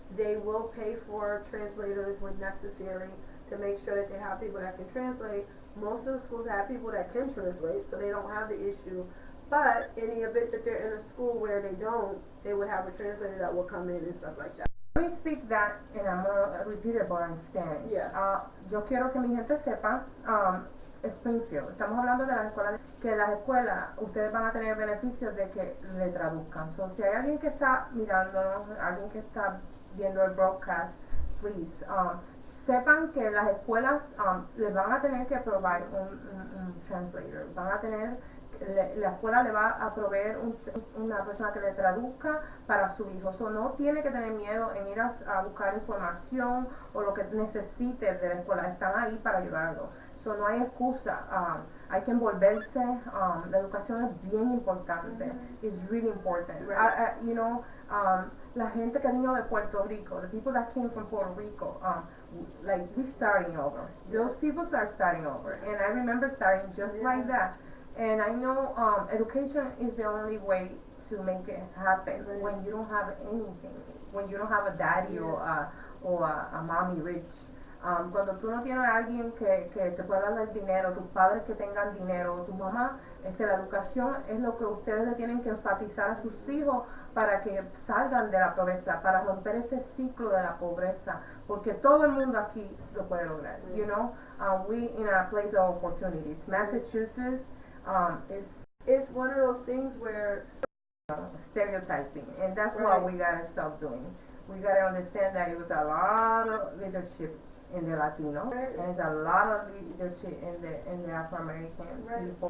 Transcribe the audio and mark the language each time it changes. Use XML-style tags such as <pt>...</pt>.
<en>They will pay for translators when necessary to make sure that they have people that can translate. Most of the schools have people that can translate, so they don't have the issue. But in the event that they're in a school where they don't, they would have a translator that will come in and stuff like that. Let me speak that and I'm gonna repeat it but in Spanish. Yes.</en> <es>Yo quiero que mi gente sepa, Springfield, estamos hablando de las escuelas, que las escuelas ustedes van a tener beneficios de que le traduzcan. So, si hay alguien que está mirándonos, alguien que está viendo el broadcast, please, sepan que las escuelas les van a tener que proveer un translator, van a tener la escuela le va a proveer una persona que le traduzca para su hijo. So, no tiene que tener miedo en ir a buscar información o lo que necesite de la escuela. Están ahí para ayudarlo. So, no hay excusa. Hay que envolverse. La educación es bien importante.</es> <en>It's really important. Right. You know,</en> <es>la gente que vino de Puerto Rico,</es> <en>the people that came from Puerto Rico, like we starting over. Those people are starting over. And I remember starting just like that. And I know education is the only way to make it happen when you don't have anything, when you don't have a daddy or a mommy rich.</en> <es>Cuando tú no tienes a alguien que te pueda dar dinero, tus padres que tengan dinero, tu mamá, la educación es lo que ustedes le tienen que enfatizar a sus hijos para que salgan de la pobreza, para romper ese ciclo de la pobreza, porque todo el mundo aquí lo puede lograr.</es> <en>You know, we in a place of opportunities. Massachusetts it's one of those things where stereotyping, and that's what we gotta stop doing. We gotta understand that it was a lot of leadership in the Latino, and it's a lot of leadership in the Afro American people.</en>